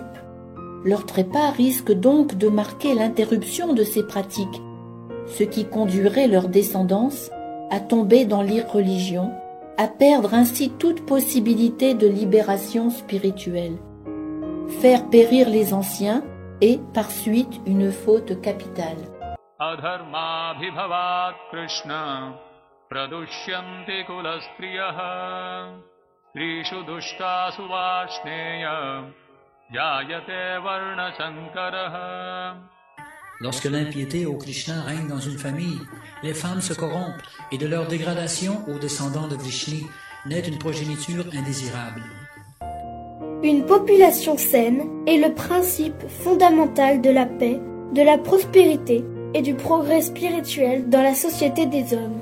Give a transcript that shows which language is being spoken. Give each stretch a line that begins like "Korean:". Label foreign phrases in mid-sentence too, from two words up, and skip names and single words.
French: Leur trépas risque donc de marquer l'interruption de ces pratiques, ce qui conduirait leur descendance à tomber dans l'irreligion, à perdre ainsi toute possibilité de libération spirituelle. Faire périr les anciens est par suite une faute capitale.
Sanskrit: अधर्म भिववत् कृष्ण प्रदुष्यन्ति कुलस्त्रियः स्त्रीषु दुष्टासु वार्ष्णेय जायते वर्ण सङ्करः.
French: Lorsque l'impiété au Krishna règne dans une famille, les femmes se corrompent et de leur dégradation aux descendants de Vrishni naît une progéniture indésirable. Une population saine est le principe fondamental de la paix, de la prospérité et du progrès spirituel dans la société des hommes.